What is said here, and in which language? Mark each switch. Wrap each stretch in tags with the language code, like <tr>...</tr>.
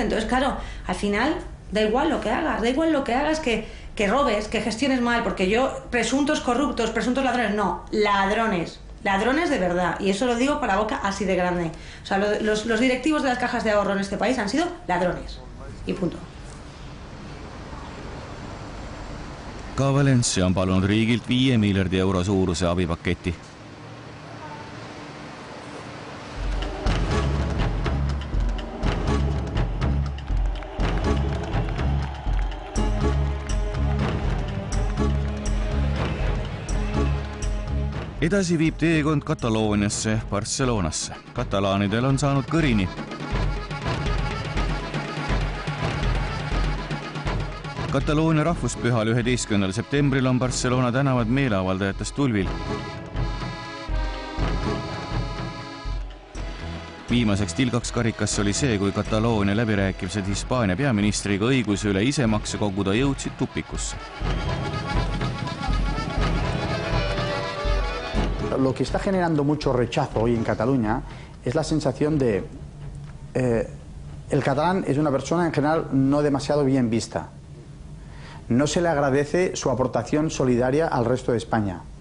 <es>Entonces, claro, al final da igual lo que hagas, que robes, que gestiones mal, porque yo, presuntos corruptos, presuntos ladrones, no, ladrones de verdad, y eso lo digo con la boca así de grande. O sea, los directivos de las cajas de ahorro en este país han sido ladrones, y punto.</es> <et>Ka Valencia on palunud riigilt 5 miljardi euro suuruse abipaketi. Edasi viib teekond Katalooniasse, Barcelonasse. Katalaanidel on saanud kõrini. Kataloonia rahvuspühal 11. septembril on Barcelona tänavad meeleavaldajatest tulvil. Viimaseks tilgaks karikasse oli see, kui Kataloonia läbirääkimised Hispaania peaministriga õiguse üle isemakse koguda jõudsid tupikusse.</et> <es>Lo que está generando mucho rechazo hoy en Cataluña es la sensación de... el catalán es una persona en general no demasiado bien vista. No se le agradece su aportación solidaria al resto de España.</es>